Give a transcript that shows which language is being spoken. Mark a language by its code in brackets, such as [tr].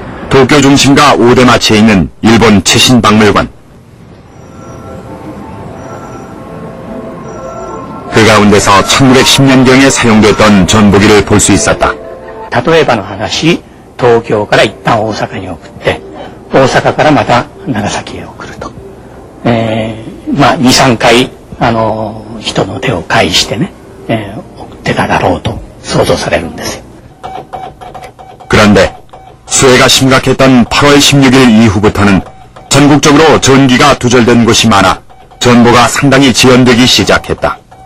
[ko] 도쿄 중심가 오대마치에 있는 일본 최신박물관. 그 가운데서 1910년경에 사용됐던 전보기를 볼 수 있었다. [ja] 例えばの話、東京から一旦大阪に送って、大阪からまた長崎へ送ると。 2、3回、人の手を介してね、送ってただろうと想像されるんですよ。 [ko] 그런데 수해가 심각했던 8월 16일 이후부터는 전국적으로 전기가 두절된 곳이 많아 전보가 상당히 지연되기 시작했다.